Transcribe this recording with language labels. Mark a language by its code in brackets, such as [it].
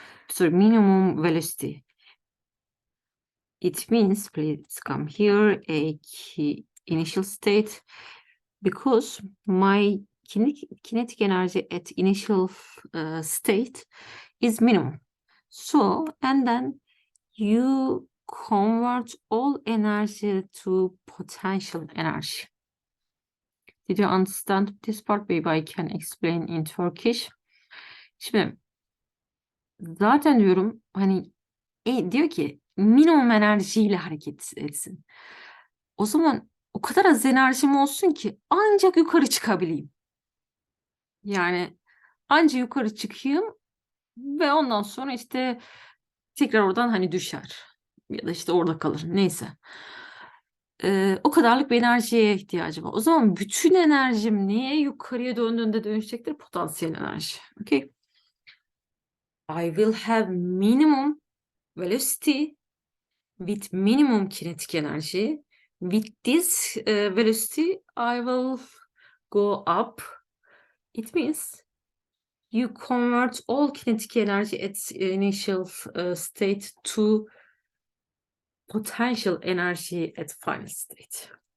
[en] Sorry, minimum velocity. It means, please come here, a key initial state, because my kinetic energy at initial state is minimum. So, and then you convert all energy to potential energy. Did you understand this part? Maybe I can explain in Turkish. [tr] Şimdi zaten diyorum hani diyor ki minimum enerjiyle hareket etsin. O zaman o kadar az enerjim olsun ki ancak yukarı çıkabileyim. Yani ancak yukarı çıkayım ve ondan sonra işte tekrar oradan hani düşer. Ya da işte orada kalır. Neyse. O kadarlık bir enerjiye ihtiyacım var. O zaman bütün enerjim neye yukarıya döndüğünde dönüşecektir? Potansiyel enerji. Okay. [en] I will have minimum velocity with minimum kinetic energy. With this velocity, I will go up. It means you convert all kinetic energy at initial state to potential energy at final state.